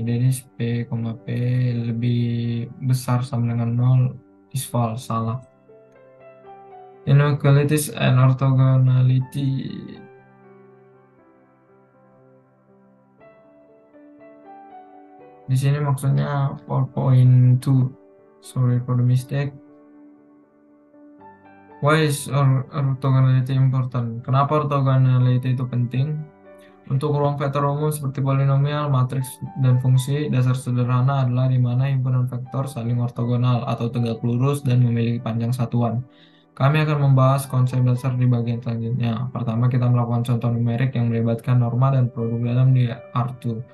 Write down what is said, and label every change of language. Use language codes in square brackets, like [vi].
[id] Jadi P, P lebih besar sama dengan 0 [en] is false, [id] salah. [en] Inequalities and orthogonality. [id] Di sini maksudnya 4.2. [en] Sorry for the mistake. Why is orthogonality important? [id] Kenapa orthogonality itu penting? Untuk ruang vektor umum seperti polinomial, matriks, dan fungsi, dasar sederhana adalah di mana himpunan vektor saling ortogonal atau tegak lurus dan memiliki panjang satuan. Kami akan membahas konsep dasar di bagian selanjutnya. Pertama, kita melakukan contoh numerik yang melibatkan norma dan produk dalam di R2.